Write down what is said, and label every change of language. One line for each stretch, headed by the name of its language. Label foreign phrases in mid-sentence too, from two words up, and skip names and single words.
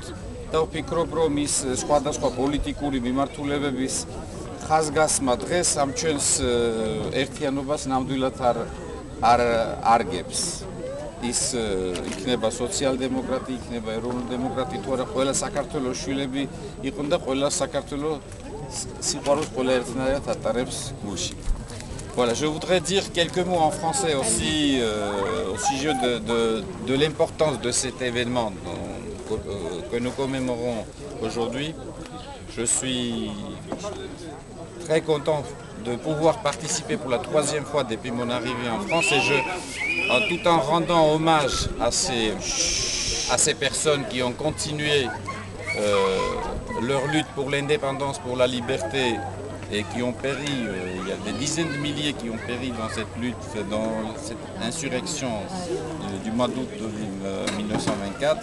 Georgian: და ვფიქრობ, რომ ის სხვადასხვა პოლიტიკური მიმართულებების ხაზგასმა დღეს ამ ჩვენს ერთიანობას ნამდვილად არ არგებს. ის იქნება სოციალ-დემოკრატი, იქნება ეროვნული დემოკრატი, თუ არა ყველა საქართველოს შვილები იყვნენ და ყველა საქართველოს სიყვარულს ყველა ერთნაირად ატარებს გულში.
French: Voilà, je voudrais dire quelques mots en français aussi au sujet de l'importance de cet événement que nous commémorons aujourd'hui. Je suis très content de pouvoir participer pour la 3e fois depuis mon arrivée en France et tout en rendant hommage à ces personnes qui ont continué leur lutte pour l'indépendance, pour la liberté et qui ont péri, il y a des dizaines de milliers qui ont péri dans cette lutte, dans cette insurrection du mois d'août 1924.